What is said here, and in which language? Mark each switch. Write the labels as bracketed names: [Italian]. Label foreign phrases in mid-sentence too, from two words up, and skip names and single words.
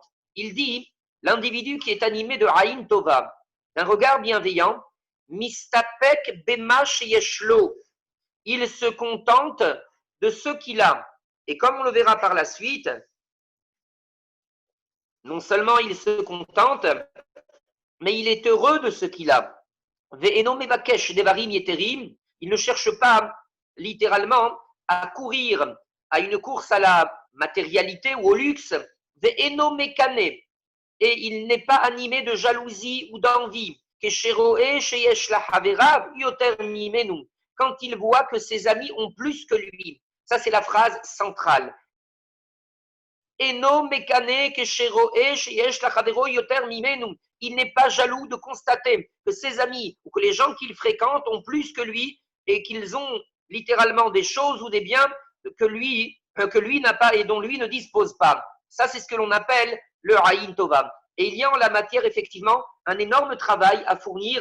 [French] Il dit, l'individu qui est animé de [Hebrew] עין טובה, [French] d'un regard bienveillant, [Hebrew] מסתפק במה שיש לו, [French] il se contente de ce qu'il a. Et comme on le verra par la suite, non seulement il se contente, mais il est heureux de ce qu'il a. [Hebrew] ואינו מבקש דברים יתרים, [French] il ne cherche pas littéralement à courir à une course à la matérialité ou au luxe. [Hebrew] ואינו מקנא, [French] et il n'est pas animé de jalousie ou d'envie. [Hebrew] כשרואה שיש לחברו יותר ממנו, [French] quand il voit que ses amis ont plus que lui. Ça, c'est la phrase centrale. [Hebrew] אינו מקנא כשרואה שיש לחברו יותר ממנו. [French] Il n'est pas jaloux de constater que ses amis ou que les gens qu'il fréquente ont plus que lui et qu'ils ont littéralement des choses ou des biens que lui n'a pas et dont lui ne dispose pas. Ça, c'est ce que l'on appelle le [Hebrew] עין טובה. [French] Et il y a en la matière, effectivement, un énorme travail à fournir.